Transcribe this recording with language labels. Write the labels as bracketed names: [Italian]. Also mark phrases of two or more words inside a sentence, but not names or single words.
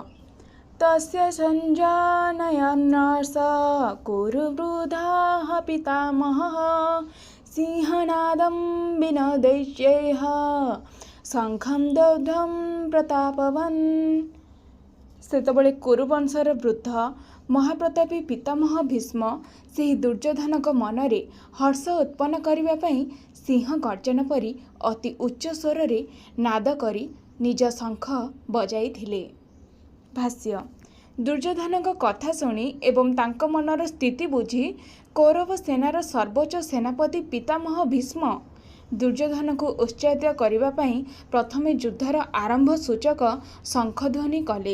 [Sanskrit] तस्य सञ्जानयन्नास कुरुवृधाः पितामहः सिंहनादं विनदैत्यैः शङ्खं दग्धं प्रतापवन्। [Odia] ସେତବଳେ କୁରୁବଂଶର ବୃଦ୍ଧ ମହାପ୍ରତାପୀ ପିତାମହ ଭୀଷ୍ମ ସେହି ଦୁର୍ଯ୍ୟୋଧନଙ୍କ ମନରେ ହର୍ଷ ଉତ୍ପନ୍ନ କରିବା ପାଇଁ ସିଂହ ଗର୍ଜନ ପରି ଅତି ଉଚ୍ଚ ସ୍ୱରରେ ନାଦ କରି ନିଜ ଶଙ୍ଖ ବଜାଇଥିଲେ। ଭାଷ୍ୟ। ଦୁର୍ଯ୍ୟୋଧନଙ୍କ କଥା ଶୁଣି ଏବଂ ତାଙ୍କ ମନର ସ୍ଥିତି ବୁଝି କୌରବ ସେନାର ସର୍ବୋଚ୍ଚ ସେନାପତି ପିତାମହ ଭୀଷ୍ମ ଦୁର୍ଯ୍ୟୋଧନକୁ ଉତ୍ସାହିତ କରିବା ପାଇଁ ପ୍ରଥମେ ଯୁଦ୍ଧର ଆରମ୍ଭ ସୂଚକ ଶଙ୍ଖଧ୍ୱନି କଲେ।